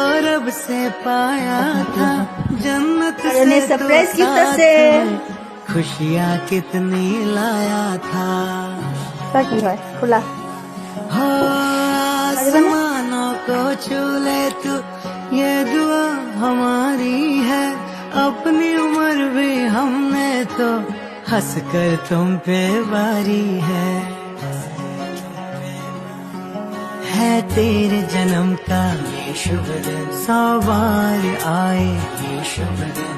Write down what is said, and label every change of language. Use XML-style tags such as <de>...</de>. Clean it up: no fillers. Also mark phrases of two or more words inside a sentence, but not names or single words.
<as>अरे</as> <en>surprise gift</en> <as>আছে</as> <hi>खुशियाँ कितनी लाया था</hi> <as>কি হয় খোলা</as> <hi>हो आसमानों को छू ले तू ये दुआ हमारी है अपनी उम्र भी हमने तो हंस कर तुम पे वारी है तेरे जन्म का ये शुभ दिन 100 बार आए ये शुभ दिन</hi>